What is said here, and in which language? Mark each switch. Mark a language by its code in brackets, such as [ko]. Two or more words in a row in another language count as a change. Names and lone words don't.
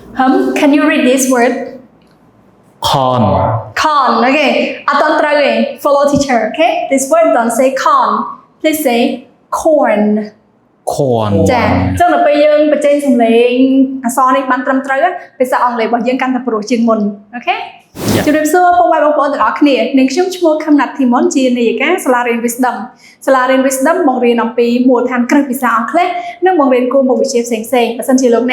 [en] Can you read this word? Corn. Corn. Okay. Aton try follow teacher. Okay. This word don't say corn. Please say corn. Corn. [km] ចាអញ្ចឹងដល់ពេលយើងបញ្ចេញសំឡេងអក្សរនេះបានត្រឹមត្រូវភាសាអង់គ្លេសរបស់យើងកាន់តែប្រុសជាងមុនអូខេជម្រាបសួរពុកម៉ែបងប្អូនទាំងអស់គ្នានាងខ្ញុំឈ្មោះខឹមណាត់ធី មុនជានាយិកាសាលារៀន Wisdom សាលារៀន Wisdom បង្រៀនអំពីមូលដ្ឋានគ្រឹះភាសាអង់គ្លេសនិងបង្រៀនគោលមុខវិជ្ជាផ្សេងៗបើសិនជាលោកអ្នក